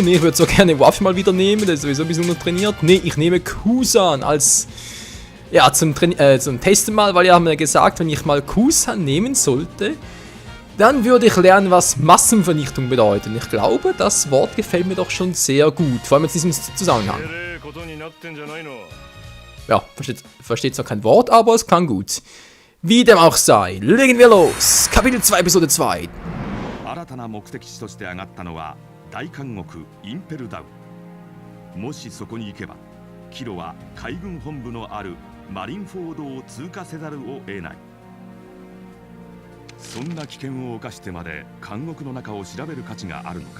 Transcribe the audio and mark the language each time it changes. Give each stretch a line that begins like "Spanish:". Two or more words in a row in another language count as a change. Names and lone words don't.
German: Ne, ich würde so gerne Waff mal wieder nehmen, der ist sowieso ein bisschen untertrainiert. Ne, ich nehme Kusan als, ja, zum Testen mal, weil ihr haben mir gesagt, wenn ich mal Kusan nehmen sollte, dann würde ich lernen, was Massenvernichtung bedeutet. Ich glaube, das Wort gefällt mir doch schon sehr gut, vor allem in diesem Zusammenhang. Ja, versteht zwar kein Wort, aber es klang gut. Wie dem auch sei, legen wir los! Kapitel 2, Episode 2.
Japanese: 新たな目的地として上がったのは大監獄インペルダウン。もしそこに行けば、キロは海軍本部のあるマリンフォードを通過せざるを得ない。そんな危険を冒してまで監獄の中を調べる価値があるのか。